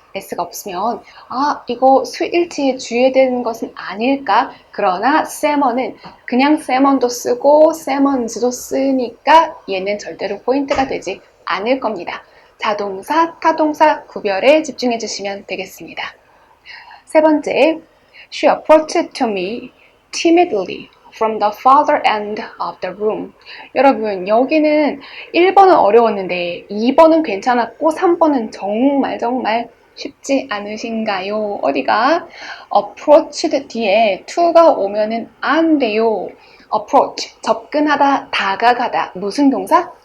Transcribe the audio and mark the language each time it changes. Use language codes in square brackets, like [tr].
[ko] s가 없으면 이거 수일치에 주의해야 되는 것은 아닐까? 그러나 salmon은 그냥 salmon도 쓰고 salmons도 쓰니까 얘는 절대로 포인트가 되지 않을 겁니다. 자동사, 타동사 구별에 집중해 주시면 되겠습니다. 세 번째, [en] She approached to me timidly from the farther end of the room. [ko] 여러분, 여기는 1번은 어려웠는데 2번은 괜찮았고 3번은 정말 쉽지 않으신가요? 어디가? approached 뒤에 to가 오면은 안 돼요. approach, 접근하다, 다가가다. 무슨 동사?